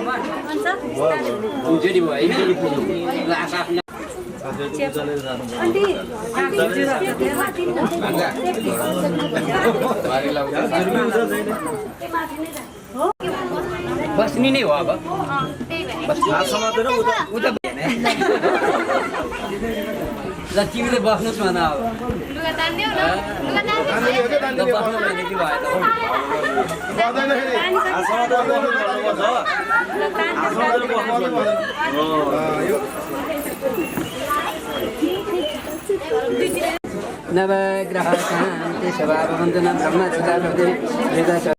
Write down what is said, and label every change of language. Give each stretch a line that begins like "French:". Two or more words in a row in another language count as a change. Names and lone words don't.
Nepali: तिनचोटि भयो होइन बस्ने नै हो अब उता ल तिमीले बस्नुहोस् भन अब लुगा तान्दियौ न बस्नु भने के भयो
Sanskrit: नवग्रह शान्ति सभा भवन्तु न ब्रह्म सदा भवति वेद